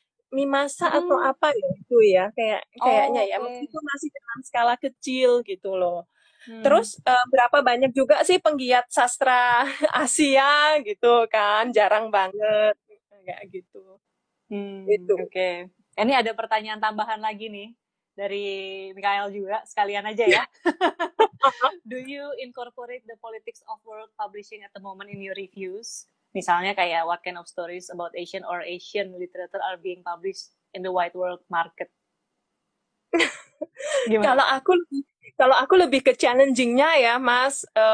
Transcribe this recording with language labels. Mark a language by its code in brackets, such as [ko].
[id] Mimasa atau apa ya itu ya, kayaknya ya, meskipun masih dalam skala kecil gitu loh. Terus berapa banyak juga sih penggiat sastra Asia gitu kan, jarang banget kayak gitu. Gitu. Oke. Ini ada pertanyaan tambahan lagi nih dari Mikael juga, sekalian aja ya. [en] Do you incorporate the politics of world publishing at the moment in your reviews? [id] Misalnya kayak [en] what kind of stories about Asian or Asian literature are being published in the wide world market? [id] Kalau aku lebih ke challenging-nya ya, Mas.